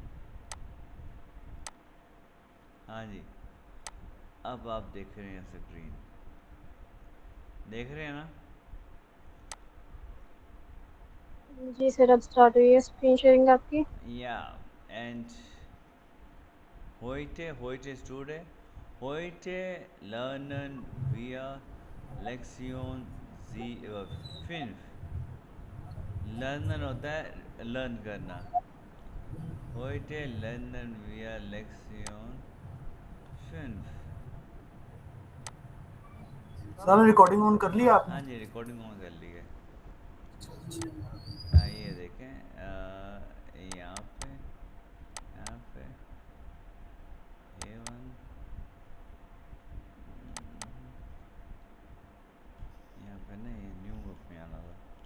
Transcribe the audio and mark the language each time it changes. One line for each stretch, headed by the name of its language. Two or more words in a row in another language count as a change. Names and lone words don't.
Hindi: हाँ जी, अब आप देख रहे हैं स्क्रीन, देख रहे हैं ना? जी सर, अब स्टार्ट हुई है स्क्रीन शेयरिंग आपकी।
German: या एंड heute Stunde, heute lernen wir Lektion 5।
Hindi: लर्नर होता है लर्न करना।
German: heute lernen wir Lektion 5।
Hindi: सर रिकॉर्डिंग ऑन कर लिया आपने? हाँ जी, रिकॉर्डिंग ऑन कर ली है। ये देखें, यहाँ पे A1, यहाँ पे ना ये
English: new group
Hindi: में आना था।